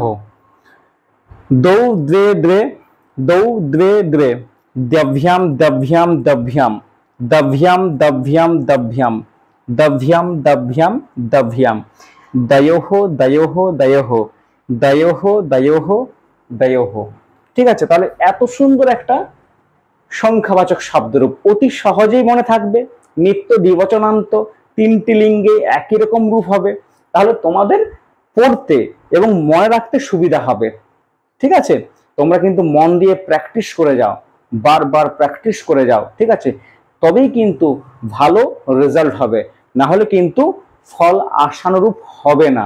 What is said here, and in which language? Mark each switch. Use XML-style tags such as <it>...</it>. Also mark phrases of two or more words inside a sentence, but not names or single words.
<sa>দৌ, দ্বে, দ্বে, দৌ, দ্বে, দ্বে। দ্বভ্যাম, দ্বভ্যাম, দ্বভ্যাম, দ্বভ্যাম, দ্বভ্যাম, দ্বভ্যাম, দ্বভ্যাম, দ্বভ্যাম, দ্বভ্যাম। দ্বয়োঃ, দ্বয়োঃ, দ্বয়োঃ, দ্বয়োঃ, দ্বয়োঃ, দ্বয়োঃ।</sa> <bn>ঠিক আছে, তাহলে এত সুন্দর একটা সংখ্যাবাচক শব্দরূপ অতি সহজেই মনে থাকবে, নিত্য দ্বিবচনান্ত, তিনটি লিঙ্গে একই রকম রূপ হবে, তাহলে তোমাদের পড়তে এবং মনে রাখতে সুবিধা হবে। ঠিক আছে, তোমরা কিন্তু মন দিয়ে প্র্যাকটিস করে যাও, বারবার প্র্যাকটিস করে যাও, ঠিক আছে, তবেই কিন্তু ভালো রেজাল্ট হবে, না হলে কিন্তু ফল আশানুরূপ হবে না।</bn>